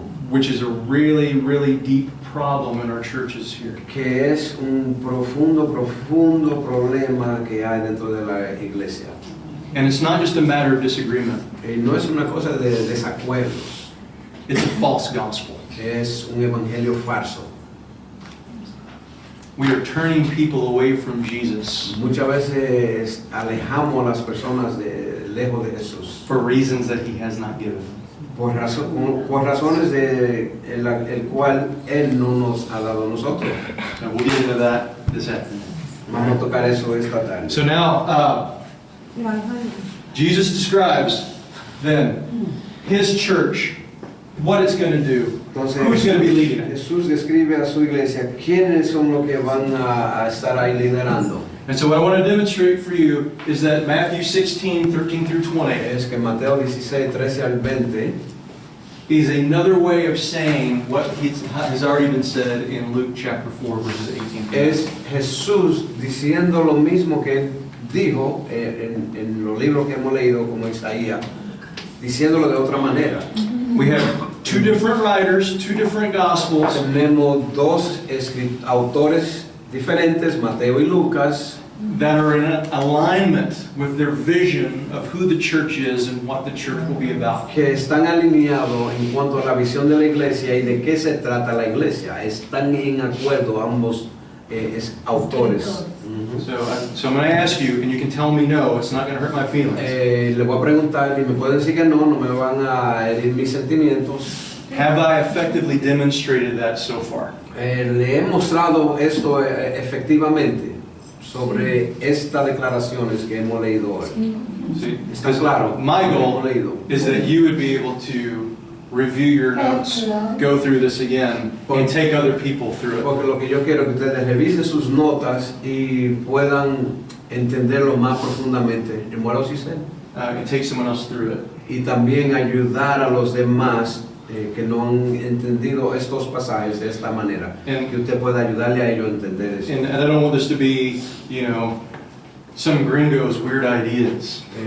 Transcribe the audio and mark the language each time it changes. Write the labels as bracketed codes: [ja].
[en] Which is a really, really deep problem in our churches here. [es] Que es un profundo problema que hay dentro de la iglesia. [en] And it's not just a matter of disagreement. [es] No es una cosa de desacuerdos, [en] It's a false gospel. [es] es un evangelio falso. [en] We are turning people away from Jesus [es] Muchas veces alejamos a las personas lejos de Jesús [en] for reasons that he has not given. [es] por razones el cual Él no nos ha dado a nosotros. [en] And we'll get into that this afternoon. [es] Vamos a tocar eso esta tarde. [en] So now, Jesus describes then his church, what it's going to do, [es] Entonces, [en] who's going to be leading it. [es] Jesús describe a su iglesia quiénes son los que van a estar ahí liderando. [en] And so what I want to demonstrate for you is that Matthew 16, 13 through 20 [es] Es que Mateo 16, 13 al 20 [en] is another way of saying what has already been said in Luke chapter 4, verses 18 through [es] es Jesús diciendo lo mismo que Él dijo en los libros que hemos leído como Isaías, diciéndolo de otra manera. [en] We have two different writers, two different gospels, [es] Tenemos dos autores diferentes, Mateo y Lucas, [en] that are in alignment with their vision of who the church is and what the church will be about. [es] que están alineados en cuanto a la visión de la iglesia y de qué se trata la iglesia. Están en acuerdo ambos autores. [en] So I'm going to ask you, and you can tell me no, it's not going to hurt my feelings. [es] Le voy a preguntar y me pueden decir que no me van a herir mis sentimientos. [en] Have I effectively demonstrated that so far? [es] Le he mostrado esto efectivamente sobre estas declaraciones que hemos leído hoy. [en] See, [es] Está claro. [en] my goal [es] Hemos leído. [en] is that you would be able to review your notes, go through this again, and take other people through it. [es] Porque lo que yo quiero es que ustedes revisen sus notas y puedan entenderlo más profundamente. [en] And what else you said? And take someone else through it. [es] Y también ayudar a los demás que no han entendido estos pasajes de esta manera. [en] And- [es] Que usted pueda ayudarle a ellos a entender eso. [en] And I don't want this to be, some gringo's weird ideas.